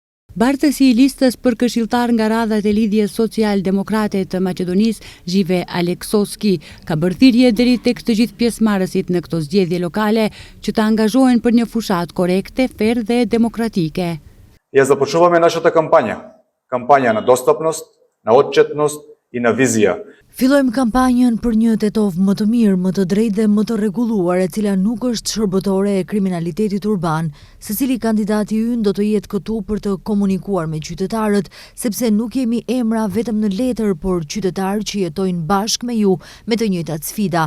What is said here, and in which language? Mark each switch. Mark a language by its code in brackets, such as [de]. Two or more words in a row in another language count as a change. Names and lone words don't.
[sq] Bartësi i listës për këshilltar nga radhat e lidhjes social-demokrate të Maqedonisë, Zhive Aleksovski, ka bërë thirrje deri tek të gjithë pjesëmarrësit në këto zgjedhje lokale që të angazhohen për një fushat korekte, fair dhe demokratike. [mk] Ja započuvаме нашата кампања на достапност, на отчетност и на визија. [sq] Fillojmë kampanjën për një Tetov më të mirë, më të drejtë dhe më të rregulluar, e cila nuk është shërbëtore e kriminalitetit urban. Secili kandidati ynë do të jetë këtu për të komunikuar me qytetarët, sepse nuk jemi emra vetëm në letër, por qytetarë që jetojnë bashkë me ju me të njëjtat sfida.